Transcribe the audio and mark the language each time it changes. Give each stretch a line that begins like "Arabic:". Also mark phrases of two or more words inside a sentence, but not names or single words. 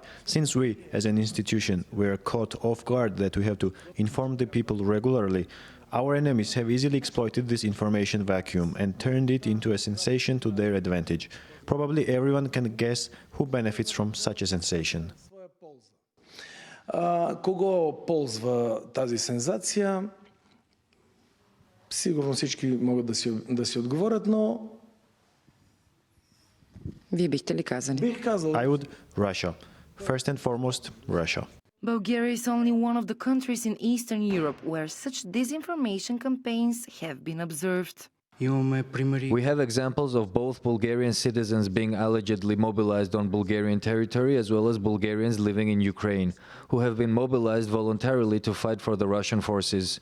English: Since we, as an institution, were caught off guard that we have to inform the people regularly, our enemies have easily exploited this information vacuum and turned it into a sensation to their advantage. Probably everyone can guess who benefits from such a sensation.
Bulgarian: Кого ползва тази сензация? Сигурно всички могат да си отговорят, но... Вие бихте ли казали? Бих казал...
English: I would Russia. First and foremost, Russia. Bulgaria is only one of the countries in Eastern Europe where such disinformation campaigns have been observed. We have examples of both Bulgarian citizens being allegedly mobilized on Bulgarian territory, as well as Bulgarians living in Ukraine, who have been mobilized voluntarily to fight for the Russian forces.